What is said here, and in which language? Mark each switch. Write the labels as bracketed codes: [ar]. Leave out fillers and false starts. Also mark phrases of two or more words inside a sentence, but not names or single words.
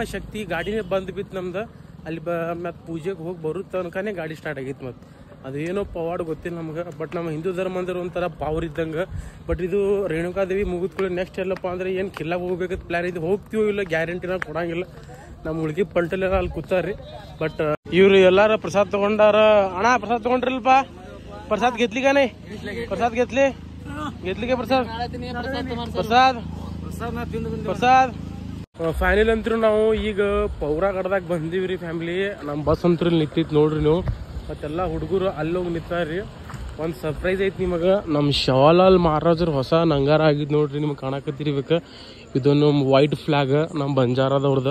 [kn] ಶಕ್ತಿ ಗಾಡಿನೇ ಬಂದ್ ಬಿತ್ತು ನಮ್ದು ಅಲ್ಲಿ ಮತ್ ಪೂಜೆಗೆ ಹೋಗಿ ಬರೋ ತನಕನೇ ಗಾಡಿ ಸ್ಟಾರ್ಟ್ ಆಗಿತ್ತು ಮತ್ತೆ ಅದೇನೋ ಪವಾಡ್ ಗೊತ್ತಿಲ್ಲ ನಮ್ಗೆ ಬಟ್ ನಮ್ಮ ಹಿಂದೂ ಧರ್ಮ ಅಂದ್ರೆ ಒಂಥರ ಪವರ್ ಇದ್ದಂಗೆ ಬಟ್ ಇದು ರೇಣುಕಾ ದೇವಿ ಮುಗಿದ್ಕೊಳ್ಳಿ ನೆಕ್ಸ್ಟ್ ಎಲ್ಲಪ್ಪ ಅಂದ್ರೆ ಏನು ಕಿಲ್ಲಾಗ ಹೋಗ್ಬೇಕಂತ ಪ್ಲಾನ್ ಇದು ಹೋಗ್ತೀವೋ ಇಲ್ಲ ಗ್ಯಾರಂಟಿನ ಕೊಡಂಗಿಲ್ಲ ನಮ್ಮ ಹುಡುಗಿ ಪಂಟಲೆಲ್ಲ ಅಲ್ಲಿ ಕೂತಾರ್ರಿ ಬಟ್ ಇವ್ರು ಎಲ್ಲಾರ ಪ್ರಸಾದ್ ತಗೊಂಡಾರ ಅಣ್ಣ ಪ್ರಸಾದ್ ತಗೊಂಡ್ರಲ್ಪ [mr] प्रसाद घेतली का नाही प्रसाद घेतली का [kn] प्रसाद ಫೈನಲ್ ಅಂತೂ ನಾವು ಈಗ ಪೌರಾಗಢದಾಗ ಬಂದೀವ್ರಿ ಫ್ಯಾಮಿಲಿ ನಮ್ಮ ಬಸ್ ಅಂತೂ ನಿಂತೈತಿ ನೋಡ್ರಿ ನೀವು ಮತ್ತೆಲ್ಲ ಹುಡುಗರು ಅಲ್ಲೋಗಿ ನಿಂತಾರ್ರಿ ಒಂದು ಸರ್ಪ್ರೈಸ್ ಐತಿ ನಿಮಗೆ ನಮ್ಮ ಶಿವಲಾಲ್ ಮಹಾರಾಜರು ಹೊಸ ನಂಗಾರ ಆಗಿದ್ ನೋಡ್ರಿ ನಿಮ್ಗೆ ಕಾಣಕತ್ತಿರ್ಬೇಕು ಇದೊಂದು [en] white flag [kn] ನಮ್ಮ ಬಂಜಾರದವ್ರದ್ದು